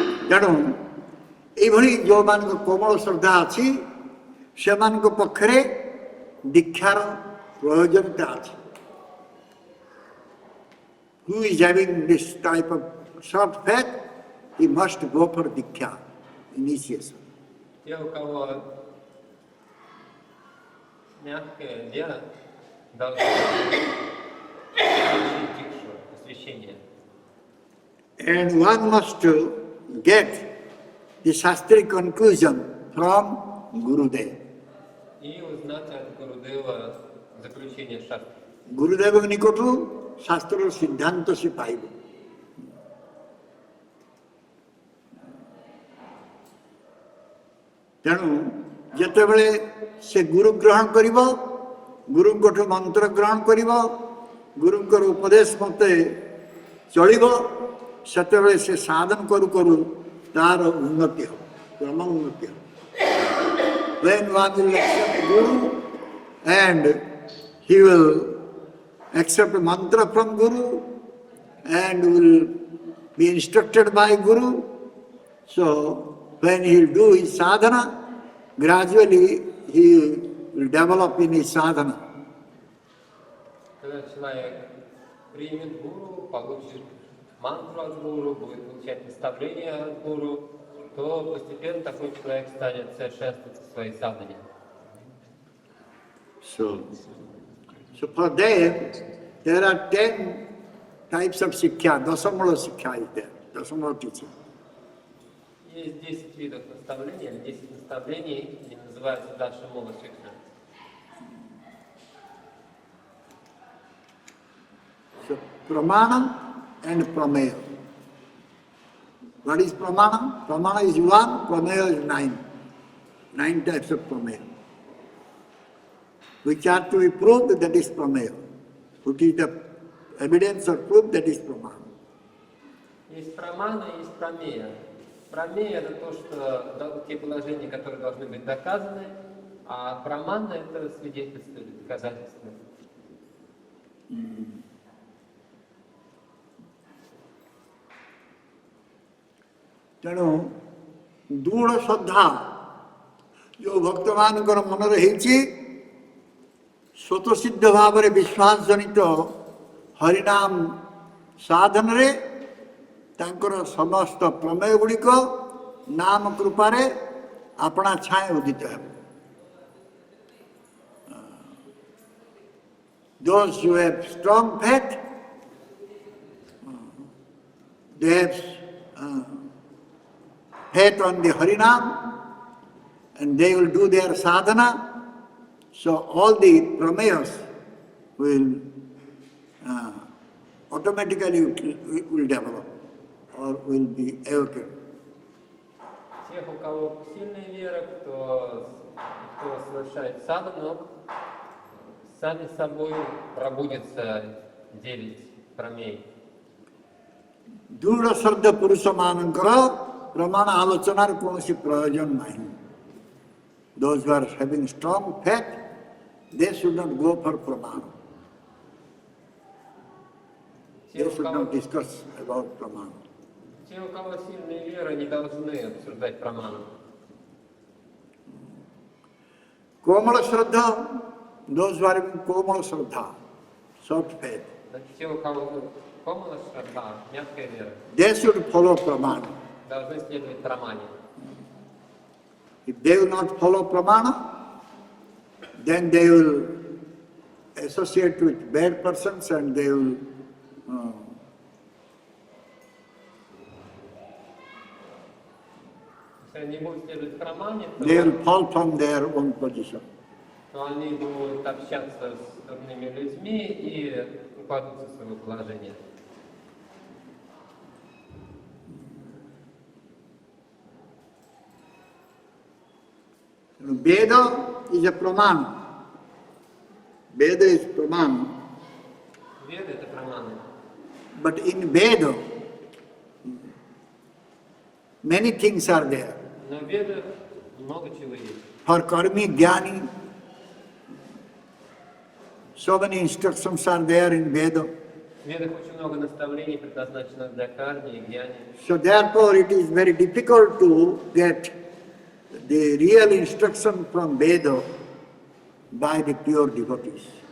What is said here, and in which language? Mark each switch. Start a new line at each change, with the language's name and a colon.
Odia: ତେଣୁ ଏଇଭଳି ଯେଉଁମାନଙ୍କ କୋମଳ ଶ୍ରଦ୍ଧା ଅଛି ସେମାନଙ୍କ ପକ୍ଷରେ ଦୀକ୍ଷାର ପ୍ରୟୋଜନତା ଅଛି।
English: Who is having this type of soft faith, he must go for diksha, initiation.
Russian: Те, у кого мягкая вера, должны получить дикшу, освящение.
English: And one must get the shastric conclusion from Gurudev.
Russian: И узнать от Гурудева заключение шастры.
Odia: ଗୁରୁଦେବଙ୍କ ନିକଟରୁ ଶାସ୍ତ୍ରର ସିଦ୍ଧାନ୍ତ ସେ ପାଇବ। ତେଣୁ ଯେତେବେଳେ ସେ ଗୁରୁ ଗ୍ରହଣ କରିବ, ଗୁରୁଙ୍କଠୁ ମନ୍ତ୍ର ଗ୍ରହଣ କରିବ, ଗୁରୁଙ୍କର ଉପଦେଶ ମତେ ଚଳିବ, ସେତେବେଳେ ସେ ସାଧନ କରୁ କରୁ ତାର ଉନ୍ନତି ହେବ, କ୍ରମ ଉନ୍ନତି ହେବ।
English: When one will accept Guru and he will accept mantra from Guru and will be instructed by Guru. So when he will do his sadhana, gradually he will develop in his sadhana.
Russian: Когда человек примет гуру, получит мантру от гуру, будет получать наставления от гуру, то постепенно такой человек станет совершенствоваться в своей садхане.
English: So for them, there are 10 types of Sikkha. Dasamula Sikkha is there, Dasamula teaching.
Russian: Есть 10 видов наставлений, или 10 наставлений, они называются Дашамула Шикша.
English: So Pramanam and Prameya. What is Pramanam? Pramana is 1, Prameya is 9. 9 types of Prameya. Which are to be proved, that is Prameya. Which is the evidence or proof, that is Pramana.
Russian: Есть прамана и есть прамея. Прамея — это то, что те положения, которые должны быть доказаны, а прамана — это свидетельство или доказательство.
Odia: ତେଣୁ ଦୃଢ଼ ଶ୍ରଦ୍ଧା ଯେଉଁ ଭକ୍ତମାନଙ୍କର ମନରେ ହେଇଛି, ସ୍ୱତଃସିଦ୍ଧ ଭାବରେ ବିଶ୍ୱାସ ଜନିତ ହରିନାମ ସାଧନରେ ତାଙ୍କର ସମସ୍ତ ପ୍ରମେୟ ଗୁଡ଼ିକ ନାମ କୃପାରେ ଆପଣା ଛାଏଁ ଉଦିତ ହେବ।
English: Those who have strong faith, they have faith on the Harinam, and they will do their sadhana. So all the prameyas will automatically will develop or will be evocated.
Russian: Тех, у кого сильная вера, кто совершает садхану, сами собой пробудется 9 прамей.
Odia: ଦୃଢ଼ ଶ୍ରଦ୍ଧା ପୁରୁଷମାନଙ୍କର ପ୍ରମାଣ ଆଲୋଚନାର କୌଣସି ପ୍ରୟୋଜନ ନାହିଁ।
English: Those who are having strong faith, they should not go for pramana. They should not discuss about pramana.
Russian: Те, у кого сильная вера, не должны обсуждать праману.
English: Komala Shraddha, those who are having Komala Shraddha, soft faith,
Russian: Те, у кого комала шрадха, мягкая вера,
English: they should follow pramana.
Russian: должны следовать прамане.
English: If they will not follow pramana, then they will associate with bad persons and they will
Russian: Если они будут следовать прамане,
English: they will fall from their own position.
Russian: то они будут общаться с дурными людьми и упадут со своего положения.
English: Veda is a pramana. Veda is pramana.
Russian: Веда — это праманы.
English: But in Veda, many things are there.
Russian: Но в ведах много чего есть.
English: For karmi, jnani, so many instructions are there in Veda.
Russian: В ведах очень много наставлений, предназначенных для карми и гьяни.
English: So therefore it is very difficult to get the real instruction from Veda by the pure devotees.